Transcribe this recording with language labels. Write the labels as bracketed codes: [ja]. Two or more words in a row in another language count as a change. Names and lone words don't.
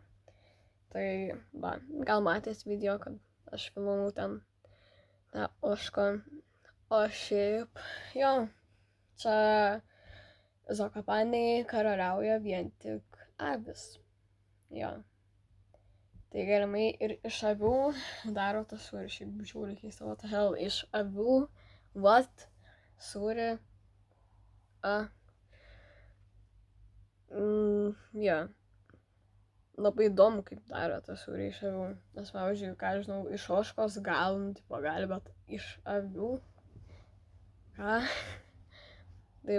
[lt] Tai gal matėt video, kad aš filmavau ten tą ožką. O šiaip, jo, čia Zakopaniai karaliauja vien tik avis. Jo. Tai galimai ir iš avių daro tą sūrį, šiaip žiūri keista, [en] what the hell, [lt] iš avių, what, sūrį, jo, labai įdomu, kaip daro tą sūrį iš avių, nes, pavyzdžiui, ką žinau, iš ožkos gal, gali, bet iš avių, ką, tai